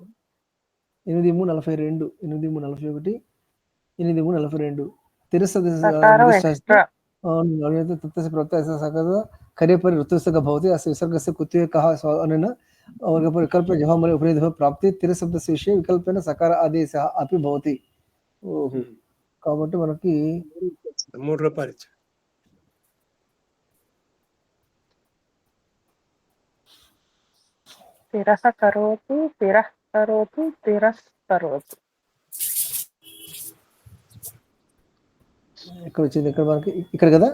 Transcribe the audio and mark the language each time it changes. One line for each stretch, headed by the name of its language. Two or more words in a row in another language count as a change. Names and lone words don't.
Sanskrit: 8:42, 8:41, 8:42 करेपरि ऋतुस्य भवति अस्य विसर्गस्य कुत्वे कः अनेन विकल्प जहामले उपनिधः प्राप्ति तिरशब्दस्य विषये विकल्पेन सकार आदेशः अपि भवति.
Telugu: కాబట్టి మనకి 3 రూపాయలు ఇచ్చాడు.
Sanskrit: తిరహ కరోతి, తిరహ్ కరోతి, తిరస్ కరోతి.
Telugu: ఇక్కడ వచ్చింది, ఇక్కడ మనకి ఇక్కడ కదా.